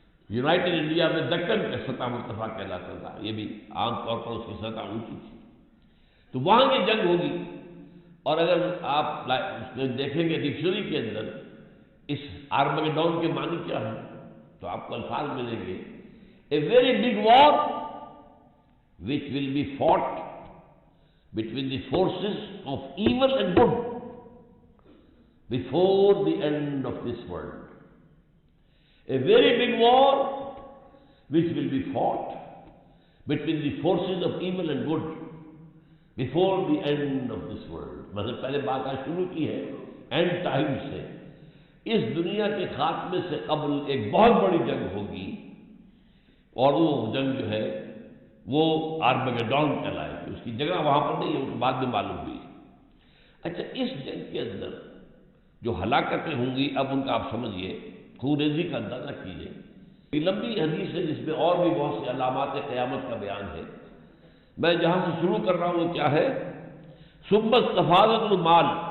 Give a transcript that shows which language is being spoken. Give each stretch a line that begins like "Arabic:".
Urdu: United India میں دکن کا سطح مرتفع کہلاتا تھا، یہ بھی عام طور پر اس کی سطح اونچی تھی، تو وہاں یہ جنگ ہوگی۔ اور اگر آپ اس میں دیکھیں گے ڈکشنری کے اندر اس آرمگیڈون کے معنی کیا ہے، تو آپ کو الفاظ ملیں گے،
English: A very big war which will be fought between the forces of evil and good before the end of this world. A very big war which will be fought between the forces of evil and good before the end of this world.
Urdu: مطلب پہلے بات آج شروع کی ہے and time سے، اس دنیا کے خاتمے سے قبل ایک بہت بڑی جنگ ہوگی، اور وہ جنگ جو ہے وہ آرمگیڈون کہلائے گی۔ اس کی جگہ وہاں پر نہیں ہے، وہ بعد میں معلوم ہوئی۔ اچھا، اس جنگ کے اندر جو ہلاکتیں ہوں گی، اب ان کا آپ سمجھیے، خونریزی کا اندازہ کیجیے۔ یہ لمبی حدیث ہے جس میں اور بھی بہت سے علامات قیامت کا بیان ہے، میں جہاں سے شروع کر رہا ہوں وہ کیا ہے؟
Arabic: ثم استفاضت المال